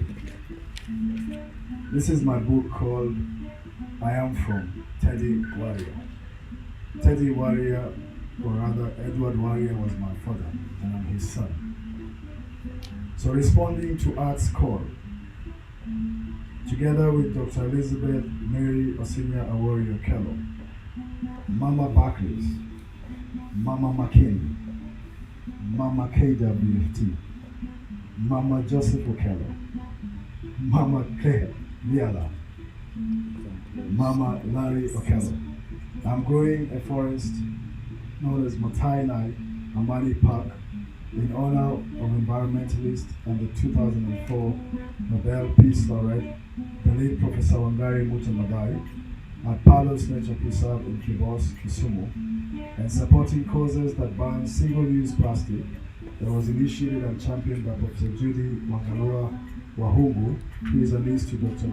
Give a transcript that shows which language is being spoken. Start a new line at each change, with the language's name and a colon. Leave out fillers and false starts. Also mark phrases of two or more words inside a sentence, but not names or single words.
English: This is my book called I Am From Teddy Warrior. Teddy Warrior, or rather Edward Warrior, was my father, and I'm his son. So responding to Art's call, together with Dr. Elizabeth Mary Osinia Awori Okelo, Mama Barclays, Mama McKinney, Mama KWFT, Mama Joseph Okelo, Mama Claire Liala, Mama Larry Okelo. I'm growing a forest known as Matainai Amani Park in honor of environmentalist and the 2004 Nobel Peace Laureate, the late Professor Wangari Maathai, at Palos Nature Preserve in Kibos, Kisumu, and supporting causes that ban single-use plastic that was initiated and championed by Professor Judy Wakalura Wahungu, who is a niece to Dr.